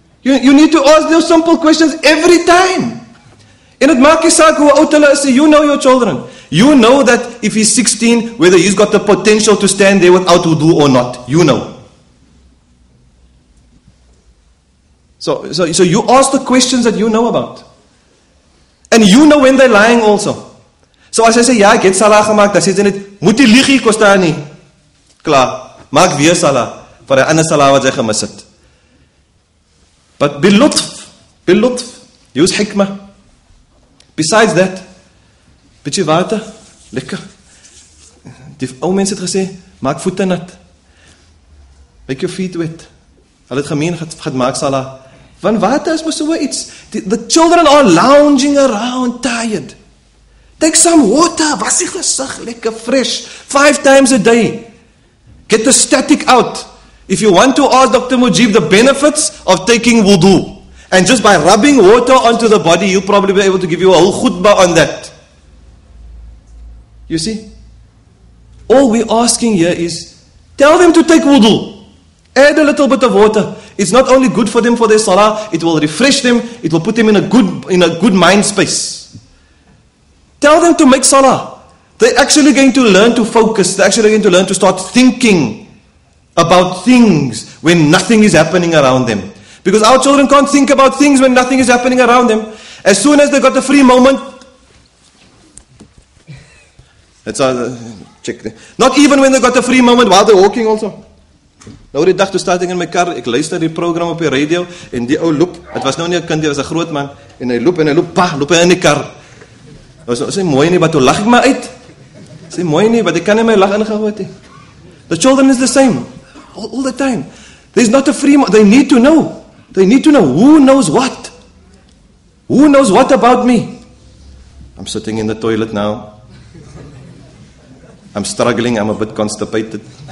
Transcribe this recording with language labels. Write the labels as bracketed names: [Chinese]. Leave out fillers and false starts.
[English] You need to ask those simple questions every time. [Afrikaans] En het maak nie saak hoe oud hulle is, [English] you know your children. You know that if he's 16, whether he's got the potential to stand there without wudu or not. You know. So you ask the questions that you know about. And you know when they're lying also. [Afrikaans] So as hy sê, ja, ek het salah gemaak, dan sê hy net, moet die liegie kostaan nie. Klaar, maak weer salah, vir die ander salah wat hy gemis het. [English] But bilutf, use hikmah. Besides that, [Afrikaans] bietjie water, lekker. Die ou mense het gesê, maak voete nat. [English] Make your feet wet. [Afrikaans] Hulle het gemeen, gaat maak salah. Want water is maar so iets. [English] The children are lounging around, tired. Take some water, [Afrikaans] was die gesig, lekker [English] fresh, 5 times a day. Get the static out. If you want to ask Dr. Mujib the benefits of taking wudu, and just by rubbing water onto the body, you'll probably be able to give you a whole khutbah on that. You see? All we're asking here is, tell them to take wudu. Add a little bit of water. It's not only good for them for their salah, it will refresh them, it will put them in a good mind space. Tell them to make salah. They're actually going to learn to focus. They're actually going to learn to start thinking about things when nothing is happening around them. Because our children can't think about things when nothing is happening around them. As soon as they got a free moment, that's all, check there. Not even when they got a free moment while they're walking also. [Afrikaans] Nou die dag toe staat ek in my kar, ek luister die program op die radio, en die ou loop, het was nou nie 'n kind, hy was 'n groot man, en hy loop, loop hy in die kar. Nou sê mooi nie, maar toe lag ek maar uit. Sê mooi nie, maar ek kan nie my lag ingehou het nie. [English] The children is the same, all the time. There's not a free moment, they need to know. They need to know, who knows what? Who knows what about me? I'm sitting in the toilet now. I'm struggling, I'm a bit constipated.